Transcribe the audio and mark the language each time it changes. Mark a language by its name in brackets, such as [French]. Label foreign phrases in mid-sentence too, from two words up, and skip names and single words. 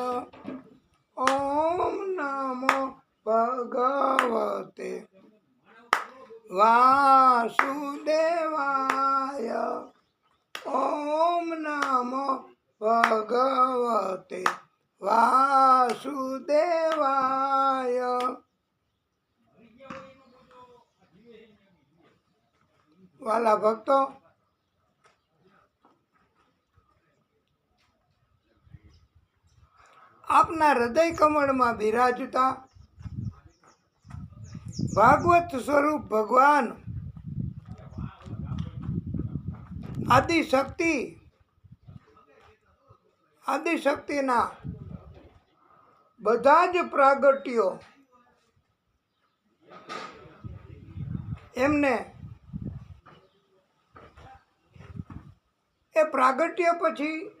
[Sanskrit] ओम नमो भगवते वासुदेवाय. ओम नमो भगवते वासुदेवाय. [Gujarati] વાલા ભક્તો આપના હૃદય કમળમાં બિરાજતા ભાગવત સ્વરૂપ ભગવાન આદિશક્તિના બધા જ પ્રાગટ્યો એમને એ પ્રાગટ્ય પછી